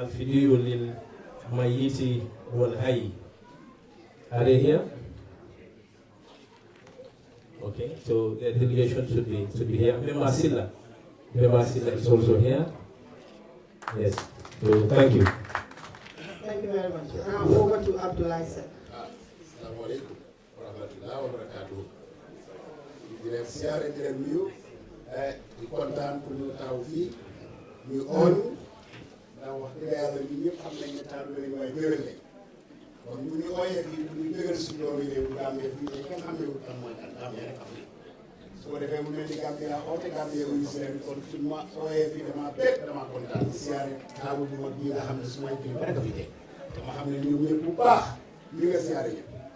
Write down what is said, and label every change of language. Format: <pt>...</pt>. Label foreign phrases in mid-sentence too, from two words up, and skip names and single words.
<en>Alfidiyu Lil Mayiti Wal Hai. Are they here? Okay, so the delegation should be here. Member Silla is also here. Yes. So thank you. Thank you very much. Now over to Abdullah.</en> <ar>السلام عليكم ورحمة الله وبركاته.</ar> <wo>Di leen siyaare di leen nuyu di kontaan pour ñu taw fii ñu oon ndax wax dëgg yàlla ñun ñëpp xam nañ ne taal bi waaye déwén lañ kon bu ñu ooyee fii ñu dëggal si doomi réew Gambie fii te kenn xamewul kan mooy kan Gambie rek xam su ko defee mu mel ni Gambie laa oote Gambie wuyu si leen kon suñ ma ooyee fii damaa bég damaa kontaan siyaare taabu bu mag bi nga xam ne su may kii rek a fi teg dama xam ne ñoom ñëpp bu baax ñu nga siyaare ñëpp</wo>